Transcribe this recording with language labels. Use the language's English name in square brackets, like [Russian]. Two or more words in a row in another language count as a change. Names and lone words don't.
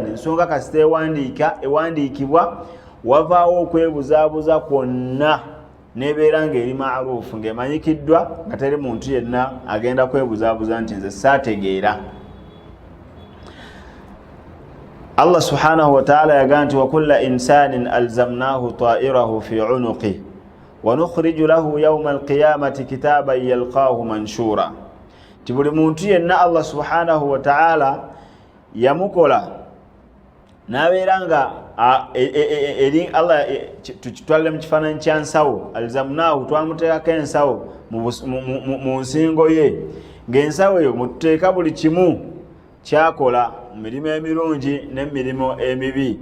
[Ganda] Ensonga kasita ewandiikibwa wavaawo okwebuzaabuza kwonna nebeera ng'eri maarufu, ng'emanyikiddwa nga teri muntu yenna agenda kwebuzaabuza nti nze saategeera. [Arabic] الله سبحانه وتعالى [Ganda] yagaa nti [Arabic] وكل إنسان ألزمناه طائره في عنقه ونخرج له يوم القيامة كتابا يلقاه منشورا. [Ganda] Ti buli muntu yenna [Arabic] الله سبحانه وتعالى [Ganda] yamukola n'abeera nga eri Allah tukitwalire mu kifaananyi kya nsawo, alzamnahu twamuteekako ensawo mu nsingo ye, ng'ensawo eyo mututeeka buli kimu kyakola mu mirimu emirungi n'emirimu emibi.